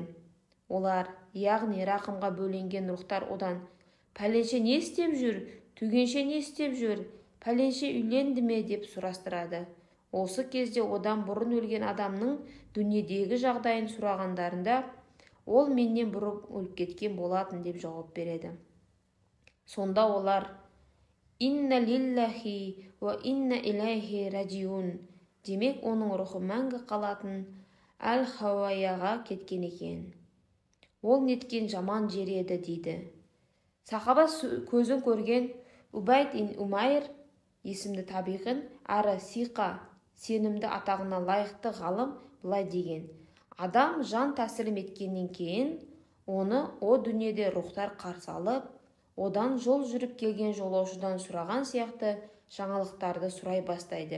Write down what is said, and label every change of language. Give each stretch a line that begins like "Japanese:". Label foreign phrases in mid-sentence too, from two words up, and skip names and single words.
Kazakh: Олар, яғни рақымға бөленген рухтар одан: пәленше не істеп жүр, түгенше не істеп жүр, пәленше үйленді ме деп сұрастырады. Осы кезде одан бұрын өлген адамның дүниедегі жағдайын сұрағандарында ол менен бұрын өліп кеткен болатын деп жауап береді. Сонда олар:
Arabic: إنا لله وإنا إليه راجعون,
Kazakh: демек оның рухы мәңгі қалатын әл-хауаяға кеткен екен. Ол неткен жаман жер еді дейді. Сахаба көзін көрген Убайд ибн Умайр есімді табиғин әрі сиқа, сенімді атағына лайықты ғалым былай деген: адам жан тәсілім еткеннен кейін оны о дүниеде рухтар қарсы алып, одан жол жүріп келген жолаушыдан сұраған сияқты жаңалықтарды сұрай бастайды.